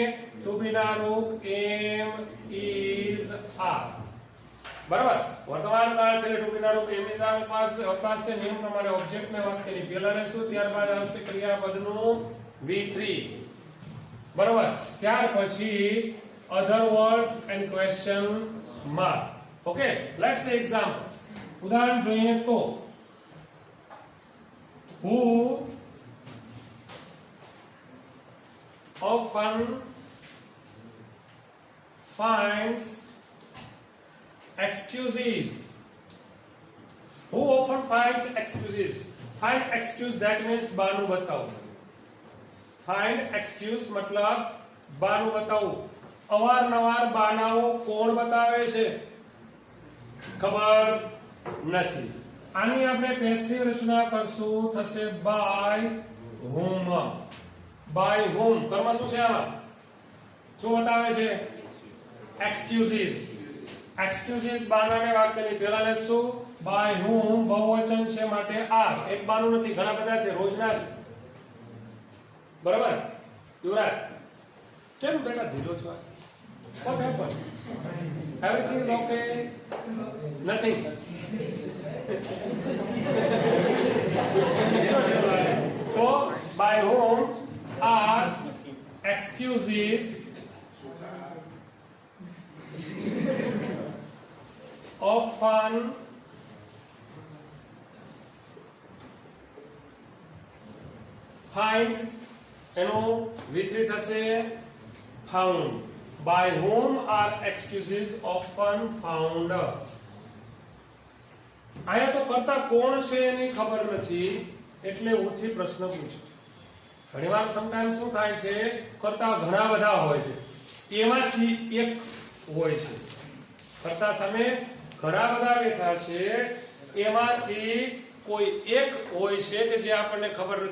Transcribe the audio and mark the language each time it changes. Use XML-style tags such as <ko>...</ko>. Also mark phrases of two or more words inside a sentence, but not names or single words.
<en>to be</en> <gu>ના રૂપ એમ, ઇઝ, આર, બરાબર। વર્તમાન કાળ છે</gu> <en>to be</en> <gu>ના રૂપ એમ, ઇઝ, આર અવકાશ છે, નિયમ પ્રમાણે ઓબ્જેક્ટ ને વાક્યની પહેલા લેશું, ત્યારબાદ આવશે ક્રિયાપદનું V3, બરાબર। ત્યાર પછી</gu> <en>other words and question mark. Okay, let's say example.</en> <gu>ઉદાહરણ જોઈએ તો</gu> <en>who often finds excuses. Who often finds excuses? Find excuse, that means</en> <gu>બાનું બતાવો.</gu> <en>Find excuse</en> <gu>મતલબ બાનું બતાવો. અવારનવાર બાનાઓ કોણ બતાવે છે? ખબર નથી. આની આપણે પેસિવ રચના કરશું, થશે</gu> <en>by whom. by whom</en> <gu>કર્મ શું છે આમાં? શું બતાવે છે?</gu> <en>excuses. excuses</en> <gu>બાનાને વાક્યની પહેલા લેશું.</gu> <en>by whom</en> <gu>બહુવચન છે માટે are. એક બાનું નથી, ઘણા બધા છે, રોજના છે. બરાબર? યુવરાજ કેમ બેટા ઢીલો છો?</gu> <en>what happened? everything is okay? nothing. તો by whom are excuses often find,</en> <gu>એનું વિતરિત થશે found.</gu> <en>by whom are excuses often found.</en> <gu>આયા તો કરતા કોણ છે એની ખબર નથી, એટલે ઉથી પ્રશ્ન પૂછ્યો. ઘણીવાર સમટાઈમ શું થાય છે, કરતા ઘણા બધા હોય છે, એમાંથી એક હોય છે. કરતા સામે ઘણા બધા બેઠા છે, એમાંથી કોઈ એક હોય છે કે જે આપણને ખબર નથી.</gu>